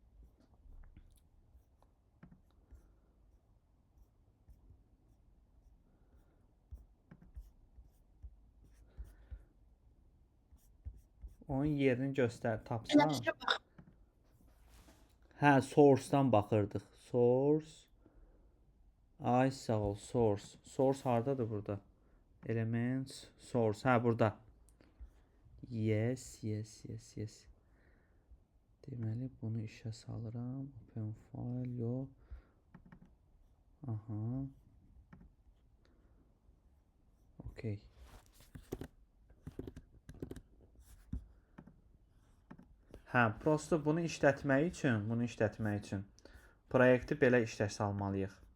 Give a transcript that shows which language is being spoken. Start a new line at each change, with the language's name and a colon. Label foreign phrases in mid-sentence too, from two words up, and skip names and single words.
Azerbaijani: Onun yerini göstər, tapsam. Hə, source-dan baxırdıq. Source. Ay sağ ol, source. Source hardadır burada?
English: Elements, source.
Azerbaijani: Hə, burada. Yes. Deməli, bunu işə salıram.
English: Open file,
Azerbaijani: yox. Aha. Okay. Hə, prosto bunu işlətmək üçün proyekti belə işə salmalıyıq.